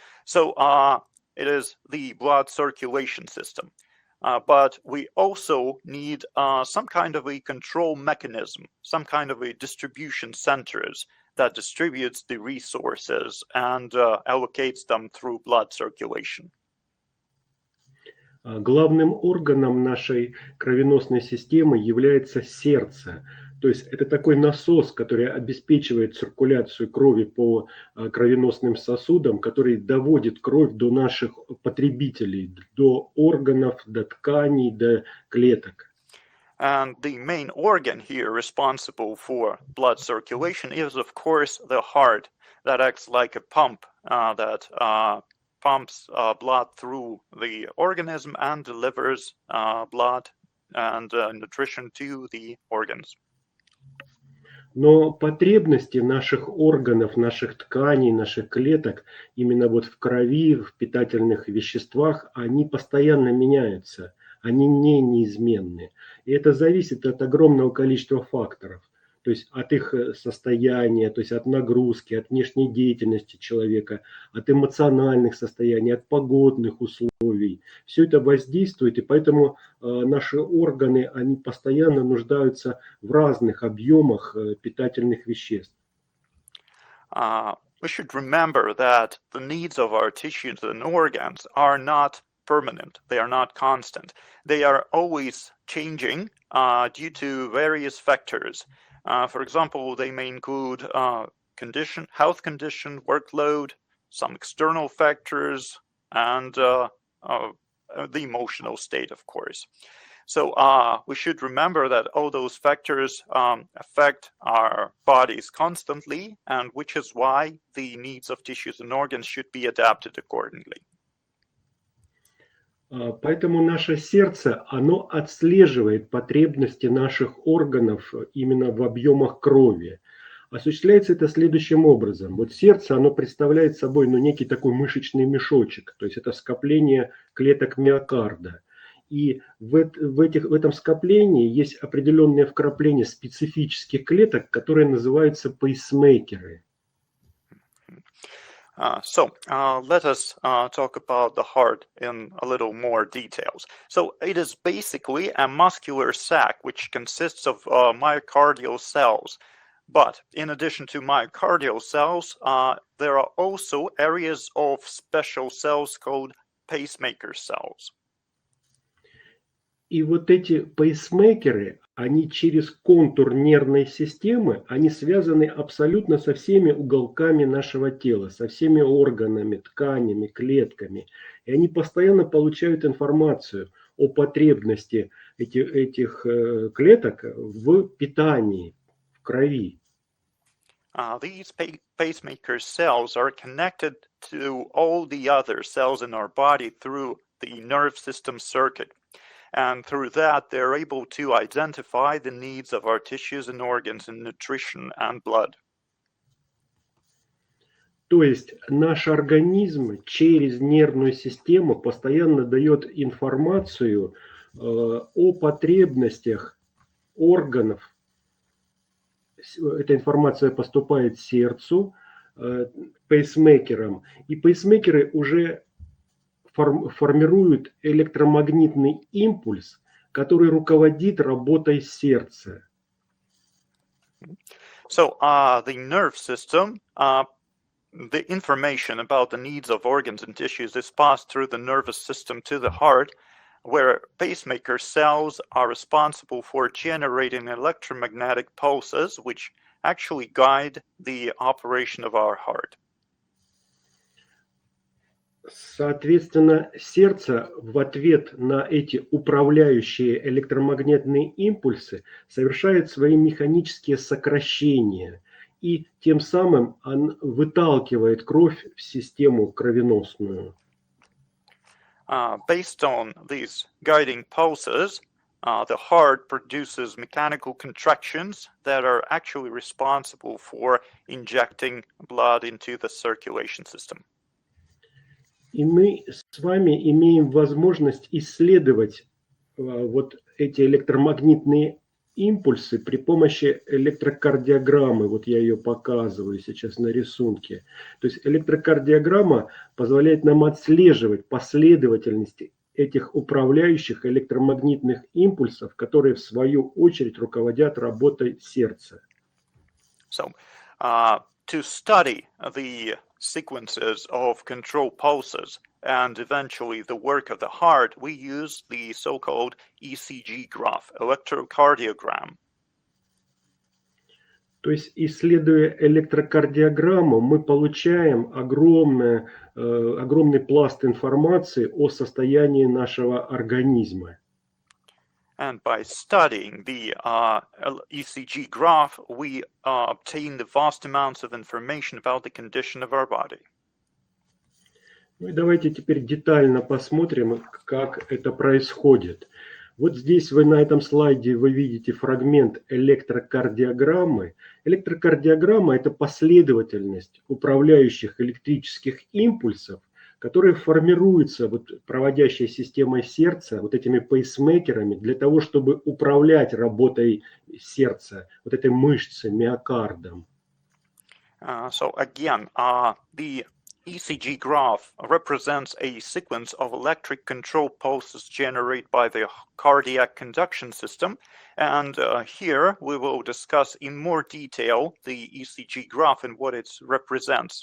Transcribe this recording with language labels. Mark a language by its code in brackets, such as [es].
[en] So it is the blood circulation system. But we also need some kind of a control mechanism, some kind of a distribution centers that distributes the resources and allocates them through blood circulation. [ru] Главным органом нашей кровеносной системы является сердце. То есть это такой насос, который обеспечивает циркуляцию крови по кровеносным сосудам, который доводит кровь до наших потребителей, до органов, до тканей, до клеток. [en] And the main organ here responsible for blood circulation is, of course, the heart that acts like a pump that pumps blood through the organism and delivers blood and nutrition to the organs. [ru] Но потребности наших органов, наших тканей, наших клеток именно вот в крови, в питательных веществах, они постоянно меняются, они не неизменны. И это зависит от огромного количества факторов. То есть от их состояния, то есть от нагрузки, от внешней деятельности человека, от эмоциональных состояний, от погодных условий. Все это воздействует, и поэтому наши органы, они постоянно нуждаются в разных объемах питательных веществ. [en] We should remember that the needs of our tissues and organs are not permanent. They are not constant. They are always changing due to various factors. For example, they may include health condition, workload, some external factors, and the emotional state, of course. So we should remember that all those factors affect our bodies constantly, and which is why the needs of tissues and organs should be adapted accordingly. [ru] Поэтому наше сердце, оно отслеживает потребности наших органов именно в объемах крови. Осуществляется это следующим образом. Вот сердце, оно представляет собой некий такой мышечный мешочек, то есть это скопление клеток миокарда. И в этом скоплении есть определенные вкрапления специфических клеток, которые называются пейсмейкеры. [en] Let us talk about the heart in a little more details. So it is basically a muscular sac which consists of myocardial cells. But in addition to myocardial cells, there are also areas of special cells called pacemaker cells. [ru] И вот эти пейсмейкеры, они через контур нервной системы, они связаны абсолютно со всеми уголками нашего тела, со всеми органами, тканями, клетками. И они постоянно получают информацию о потребности этих клеток в питании, в крови. [en] These pacemaker cells are connected to all the other cells in our body through the nerve system circuit. And through that, they're able to identify the needs of our tissues and organs in nutrition and blood. [ru] То есть наш организм через нервную систему постоянно дает информацию о потребностях органов. Эта информация поступает сердцу, пейсмейкерам, и пейсмейкеры уже формируют электромагнитный импульс, который руководит работой сердца. [en] So the nerve system, the information about the needs of organs and tissues is passed through the nervous system to the heart, where pacemaker cells are responsible for generating electromagnetic pulses, which actually guide the operation of our heart. [ru] Соответственно, сердце в ответ на эти управляющие электромагнитные импульсы совершает свои механические сокращения, и тем самым он выталкивает кровь в систему кровеносную. [en] Based on these guiding pulses, the heart produces mechanical contractions that are actually responsible for injecting blood into the circulation system. [ru] И мы с вами имеем возможность исследовать вот эти электромагнитные импульсы при помощи электрокардиограммы. Вот я ее показываю сейчас на рисунке. То есть электрокардиограмма позволяет нам отслеживать последовательность этих управляющих электромагнитных импульсов, которые в свою очередь руководят работой сердца. [en] So, to study the sequences of control pulses and eventually the work of the heart, we use the so-called ECG graph, electrocardiogram. [ru] То есть, исследуя электрокардиограмму, мы получаем огромный пласт информации о состоянии нашего организма. [en] And by studying the ECG graph, we obtain the vast amounts of information about the condition of our body. [ru] Ну и давайте теперь детально посмотрим, как это происходит. Вот здесь вы на этом слайде вы видите фрагмент электрокардиограммы. Электрокардиограмма – это последовательность управляющих электрических импульсов, которые формируются проводящей системой сердца, вот этими пейсмейкерами, для того, чтобы управлять работой сердца, вот этой мышцы, миокардом. [en] So again, the ECG graph represents a sequence of electric control pulses generated by the cardiac conduction system. And here we will discuss in more detail the ECG graph and what it represents.